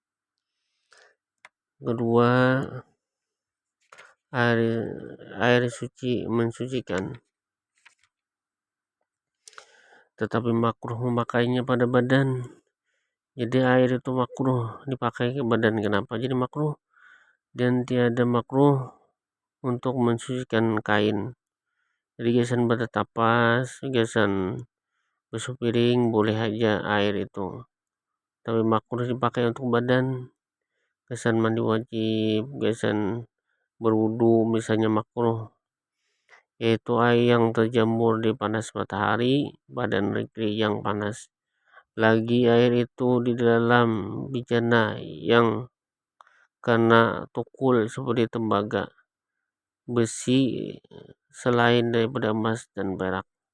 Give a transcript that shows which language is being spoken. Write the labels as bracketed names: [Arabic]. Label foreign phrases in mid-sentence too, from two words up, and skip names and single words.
[Indonesian] Kedua, air suci mensucikan, tetapi makruh memakainya pada badan. Jadi air itu makruh dipakai ke badan. Kenapa jadi makruh? Dan tiada makruh untuk mensucikan kain. [Banjar] Jadi gasan bertetapas, gasan basuh piring, boleh aja air itu, tapi makruh dipakai untuk badan. Gasan mandi wajib, gasan berwudu misalnya makruh, [Indonesian] yaitu air yang terjemur di panas matahari pada negeri yang panas. Lagi air itu di dalam bijana yang kena tukul seperti tembaga, besi selain daripada emas dan perak.